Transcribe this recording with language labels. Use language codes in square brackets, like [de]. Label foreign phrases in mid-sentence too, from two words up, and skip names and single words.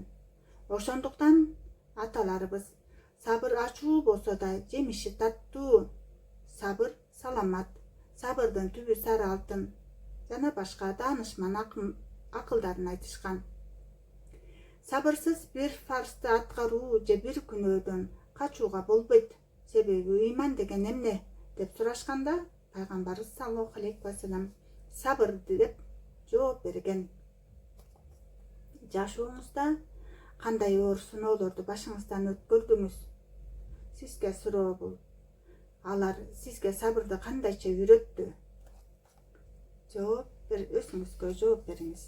[ky] Ошондуктан аталарыбыз: "Сабыр ачуу болсо да жемиши таттуу, сабыр саламат, сабырдын түбү сары алтын" жана башка даанышман акылдарын айтышкан. Сабырсыз бир фарзды аткаруу же бир күнөөдөн качууга болбойт. Себеби ыйман деген эмне деп сурашканда, пайгамбарыбыз [ar] صلى الله عليه وسلم [ky] сабыр деп жооп берген. Жашооңузда кандай оор сыноолорду башыңыздан өткөрдүңүз? Сизге суроо бул. Алар сизге сабырды кандайча үйрөттү? Өзүңүзгө жооп бериңиз.